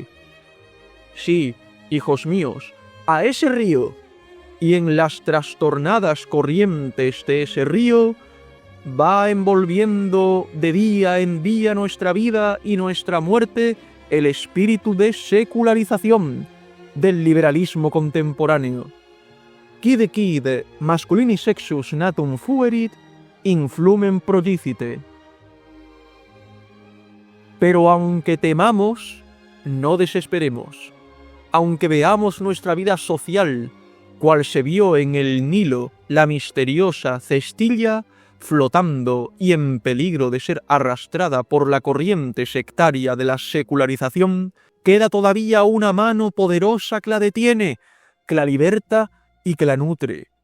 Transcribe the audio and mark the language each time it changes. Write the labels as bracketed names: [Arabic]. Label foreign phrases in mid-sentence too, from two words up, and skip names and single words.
[Spanish] Sí, hijos míos, a ese río, y en las trastornadas corrientes de ese río, va envolviendo de día en día nuestra vida y nuestra muerte el espíritu de secularización del liberalismo contemporáneo. [Latin] Quid masculini sexus natum fuerit, influmen prodicite. [Spanish] Pero aunque temamos, no desesperemos. Aunque veamos nuestra vida social, cual se vio en el Nilo, la misteriosa cestilla, flotando y en peligro de ser arrastrada por la corriente sectaria de la secularización, queda todavía una mano poderosa que la detiene, que la liberta y que la nutre.